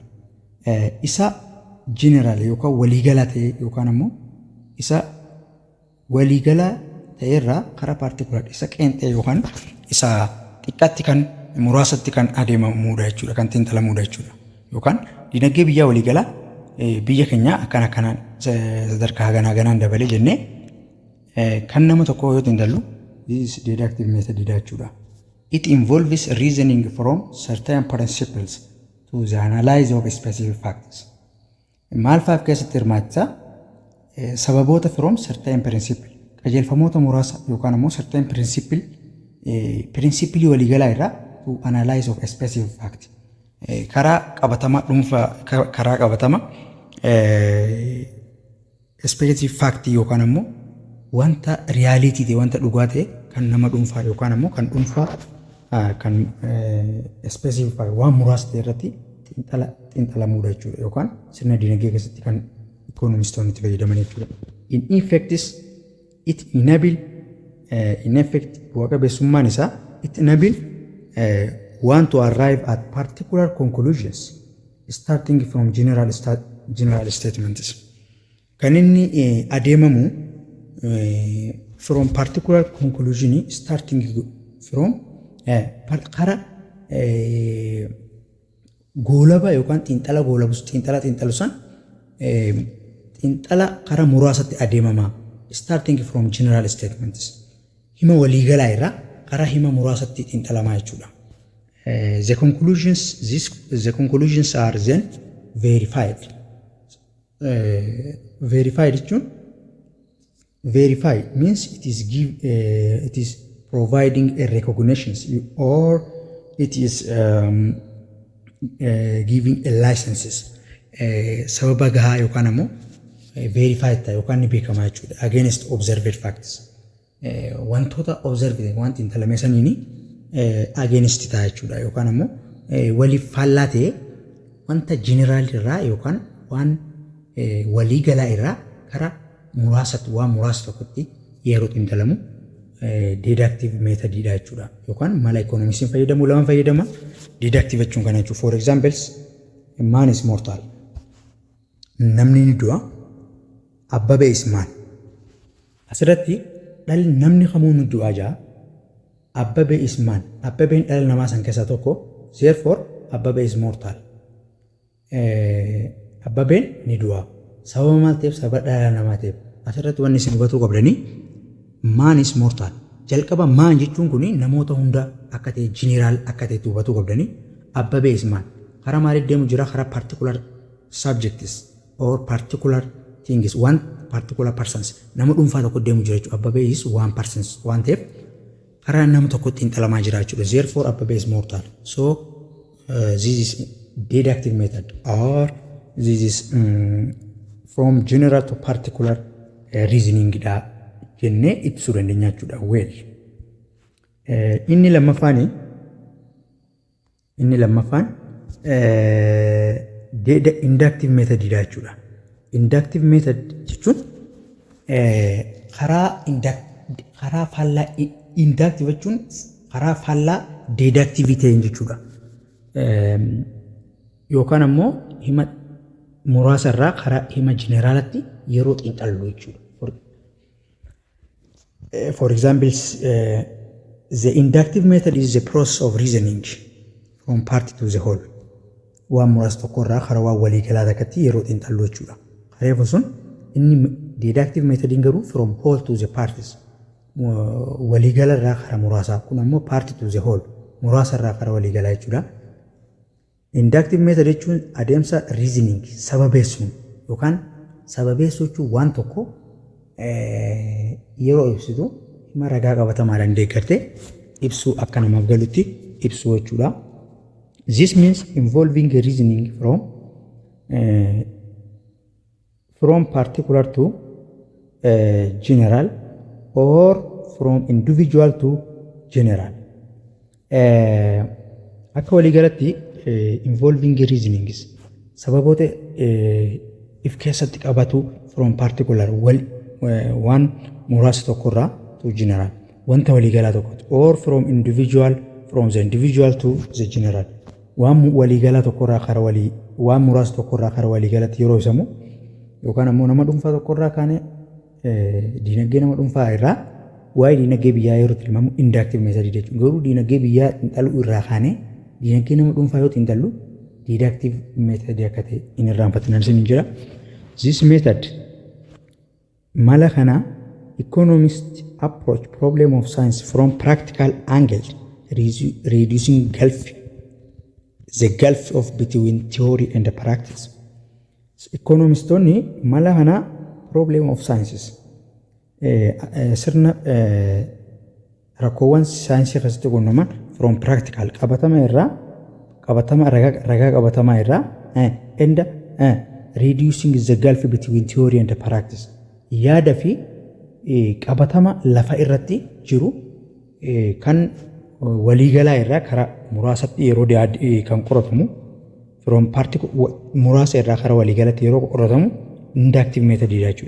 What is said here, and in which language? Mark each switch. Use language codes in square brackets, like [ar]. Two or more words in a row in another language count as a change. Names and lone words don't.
[om] Isa general yookaan waliigalaa ta'e yookaan ammoo isa waliigalaa ta'erraa karaa particular isa qeenxee yookaan isa xiqqaatti kan muraasatti kan adeemamudha jechuudha kan xiinxalamudha jechuudha. Yookaan dinagdee biyyaa waliigalaa biyya keenya akkana kanaan sadarkaa ganaan dabalee jennee kan nama tokko yoo xiinxallu [en] this deductive method [om] jechuudha. [en] It involves reasoning from certain principles to the analysis of specific facts. [om] Maal faaf keessatti hirmaachisa sababoota [en] from certain principle [om] qajeelfamoota muraasa yookaan ammoo [en] certain principle [om] waliigalaa irraa [en] to analyze of specific fact. [om] Karaa qabatama dhuunfaa karaa qabatama [en] specific fact [om] yookaan ammoo wanta reality ta'e wanta dhugaa ta'e kan nama dhuunfaa yookaan ammoo kan dhuunfaa kan [en] specific fact [om] waan muraasa ta'e irratti xiinxalamuudha jechuudha yookaan sirna dinagdee keessatti kan economistoonni itti fayyadaman jechuudha. [en] In effect it enable in effect [om] bu'aa qabeessummaan isaa [en] it enable want to arrive at particular conclusions starting from general statements. [om] Kan inni adeemamu [en] from particular conclusion starting from [om] kara goolaba yookaan xiinxala goolabus xiinxala san xiinxala kara muraasatti adeemama [en] starting from general statements. [om] Hima waliigalaa irraa kara hima muraasatti xiinxalamaa jechuudha. [en] The conclusions are then verified. Verified jechuun verify means it is providing a recognition or it is giving a licenses. [om] Sababa gahaa yookaan ammoo verified ta'e yookaan ni beekamaa jechuudha [en] against observed facts. [om] Wantoota observed waan xiinxalame saniini against ta'a jechuudha yookaan ammoo waliif faallaa ta'e wanta general irraa yookaan waan waliigalaa irraa karaa muraasatti waan muraasa tokkotti yeroo xiinxalamu [en] deductive method [om] dha jechuudha yookaan mala economisiin fayyadamu lama fayyadama deductive jechuun kana jechuudha. [en] For examples man is mortal [om] namni ni du'a [en] Abbabe is man. [om] Asirratti dhalli namni kamuu ni du'a jaa [en] Abbabe is man. [om] Abbabeen dhala namaa san keessaa tokko [en] therefore Abbabe is mortal. [om] Abbabeen ni du'a sababa maal ta'eef sababa dhala namaa ta'eef asirratti wanni isin hubatuu qabdanii [en] man is mortal. [om] Jalqaba man jechuun kuni namoota hunda akka ta'e general akka ta'e hubatuu qabdanii [en] Abbabe is man. [om] Karaa maaliif deemu jira karaa [en] particular subjects or particular things one particular persons [om] nama dhuunfaa tokko deemu jira jechuudha. [en] Abbabe is one persons [om] waan ta'eef karaa nama tokko xiinxalamaa jira jechuudha. [en] Therefore Abbabe is mortal. So this is deductive method or this is from general to particular reasoning [om] dha jennee ibsuu dandeenya jechuudha. Well inni lammaffaan [en] inductive method [om] dha jechuudha. [en] Inductive method [om] jechuun karaa faallaa inductive jechuun karaa faallaa deductivity jechuudha. Yookaan ammoo hima muraasa irraa karaa hima generalatti yeroo xiinxallu jechuudha. [en] For example, the inductive method is the process of reasoning from part to the whole. [om] Waan muraasa tokkorraa karaa waan walii galaa takkatti yeroo xiinxalluu jechuudha. Reefu sun inni [en] deductive methodiin [om] garuu [en] from whole to the parties. [om] Walii galarraa karaa muraasaa kun ammoo [en] part to the whole [om] muraasarraa karaa walii galaa jechuudha. [en] Inductive method [om] jechuun adeemsa reasoning sababeessuun yookaan sababeessuu jechuun waan tokko yeroo ibsitu hima ragaa qabatamaadhaan deeggartee ibsuu akka namaaf galutti ibsuu jechuudha. [en] This means involving reasoning from particular to general or from individual to general. [om] Akka walii galatti [en] involving reasoning [om] sababoota if keessatti qabatu [en] from particular [om] waan muraasa tokkorraa [en] to general [om] wanta walii galaa tokkotti [en] or from the individual to the general [om] waan walii galaa tokkorraa kara walii waan muraasa tokkorraa kara walii galatti yeroo ibsamu yookaan ammoo nama dhuunfaa tokkorraa kaane diinagdee nama dhuunfaa irraa waa'ee diinagdee biyyaa yeroo tilmaamu [en] inductive method [om] jechuudha. Garuu diinagdee biyyaa xiinxaluu irraa kaane diinagdee nama dhuunfaa yoo xiinxallu [en] deductive method [om] akka ta'e hin irraanfatinaan isin jira. [en] This method [om] mala kana [en] economists approach problem of science from practical angle, reducing the gulf of between theory and practice. [om] Economistonni mala kana [en] problem of sciences [om] sirna rakkoowwan saayinsii keessatti quunnaman from practical qabatama ragaa qabatamaa irraa [en] and reducing the gulf between theory and practice [om] yaada fi qabatama lafa irratti jiru kan waliigalaa irraa karaa muraasatti yeroo kan qoratamu from muraasa irraa karaa waliigalatti yeroo qoratamu [en] inductive method [om] jechuudha.